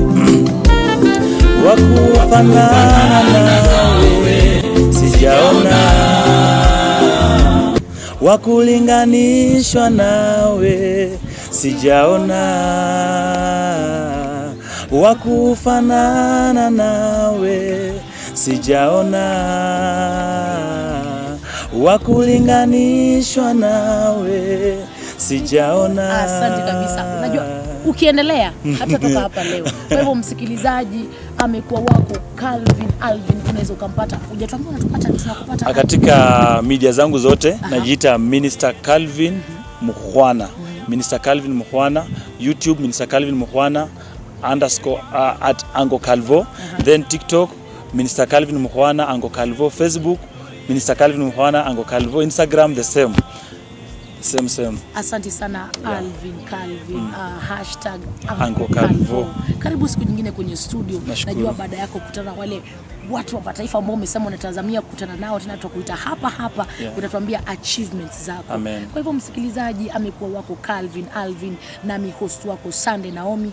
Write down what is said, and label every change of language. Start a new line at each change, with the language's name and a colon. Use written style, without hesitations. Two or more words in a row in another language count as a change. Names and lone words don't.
Swahili: Wa kufanana nawe sijaona, wa kulinganishwa nawe sijaona, wa kufanana nawe sijaona, wa kulinganishwa nawe sijaona. Asante kabisa. Unajua ukiendelea hata toka hapa leo. Kwa hivyo msikilizaji, amekuwa wako Calvin Alvin, unaweza ukampata. Hujatuambia unatupata, tunakupata katika media zangu zote. Najiita Minister Calvin Mukhwana.
English: Minister Calvin Mukhwana, YouTube Minister Calvin Mukhwana @ Ango Calvo, then TikTok Minister Calvin Mukhwana Ango Calvo, Facebook Minister Calvin Mukhwana Ango Calvo, Instagram the same. Same.
Swahili: Asante sana Alvin Calvin, hashtag Uncle Calvo. Karibu siku nyingine kwenye studio. Nashukuru. Najua baada yako kukutana wale watu wa mataifa ambao umesema unatazamia kukutana nao, tena tutakuita hapa utatuambia achievements zako. Amen. Kwa hivyo msikilizaji, amekuwa wako Calvin Alvin, nami host wako Sunday Naomi.